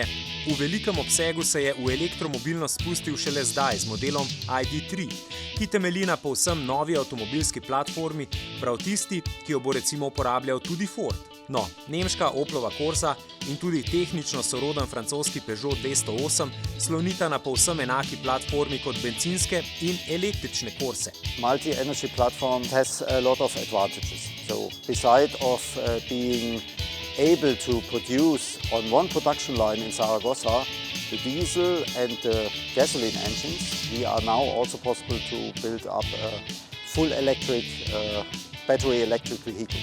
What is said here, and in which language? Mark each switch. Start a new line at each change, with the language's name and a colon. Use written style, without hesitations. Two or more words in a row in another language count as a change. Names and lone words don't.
Slovenian: V velikem obsegu se je v elektromobilnost spustil šele zdaj z modelom ID.3, ki temelji na povsem novi avtomobilski platformi, prav tisti, ki jo bo recimo uporabljal tudi Ford. No, nemška Opelova Corsa in tudi tehnično soroden francoski Peugeot 208 slonita na povsem enaki platformi kot bencinske in električne Corse.
English: Multi-energy platform has a lot of advantages. So, besides of being able to produce on one production line in Zaragoza the diesel and the gasoline engines, we are now also possible to build up a full electric battery electric vehicle.